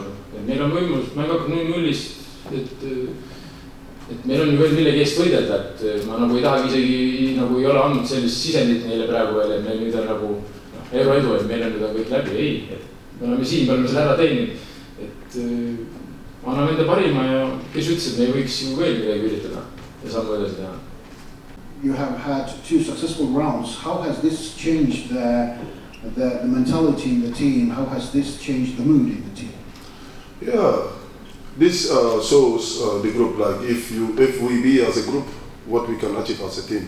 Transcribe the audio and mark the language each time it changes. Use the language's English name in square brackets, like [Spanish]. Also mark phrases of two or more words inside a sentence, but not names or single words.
[Estonian] Meil on võimalus, mäng hakkab nullist, et meil on ju veel millegi eest võidelda, et ma nagu ei tahagi isegi nagu ei ole andnud sellist sisendit neile praegu veel, et meil nüüd on nagu euroedu, et meil on nüüd kõik läbi, ei, et me oleme siin, me oleme selle ära teeninud, et anname enda parima ja kes ütles, et me ei võiks ju veel midagi üritada ja saame edasi teha. [English] You have had 2 successful rounds. How has this changed the mentality in the team? How has this changed the mood in the team? Yeah, this shows the group, like if we be as a group, what we can achieve as a team.